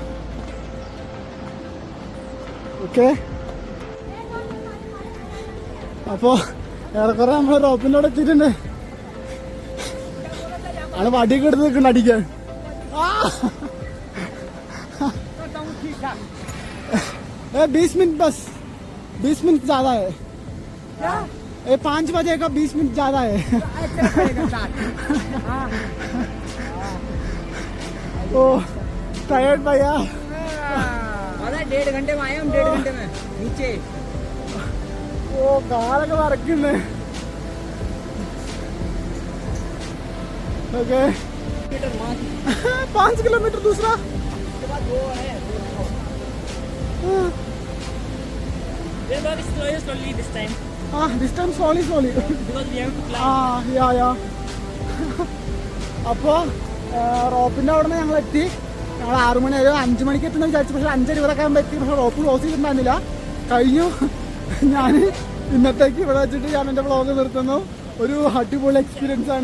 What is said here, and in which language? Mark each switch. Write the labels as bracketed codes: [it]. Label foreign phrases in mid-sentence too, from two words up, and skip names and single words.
[ml] ഓക്കെ, അപ്പോൾ ഏറെക്കുറെ നമ്മൾ റോപ്പിൻ്റെ അവിടെ എത്തിയിട്ടുണ്ട്. ആണ് വടിയൊക്കെ എടുത്ത് നിൽക്കുന്നുണ്ട് അടിക്കാൻ. [hi] 20 मिनट बस, 20 मिनट ज्यादा है। क्या? 5 बजे का 20 मिनट ज्यादा है। ओ टायर्ड भैया। 1.5 घंटे में आए हम, 1.5 घंटे में नीचे। [ml] ओ കാലൊക്കെ വരക്കുന്നേ। [hi] ओके 5 किलोमीटर दूसरा। उसके बाद वो है [en] slowly this time this time slowly because we have to climb. [ml] yeah അപ്പോൾ റോപ്പിൻ്റെ അവിടെ നിന്ന് ഞങ്ങൾ എത്തി. ഞങ്ങൾ 6 മണി 5 മണിക്ക് എത്തുന്ന വിചാരിച്ചു, പക്ഷേ 5:20 ആകുമ്പോൾ എത്തി. പക്ഷേ റോപ്പ് ക്ലോസ് ചെയ്തിട്ടുണ്ടായിരുന്നില്ല. കഴിഞ്ഞു. ഞാൻ ഇന്നത്തേക്ക് ഇവിടെ വെച്ചിട്ട് ഞാൻ എൻ്റെ വ്ളോഗ് നിർത്തുന്നു. ഒരു അടിപൊളി എക്സ്പീരിയൻസ് ആണ്.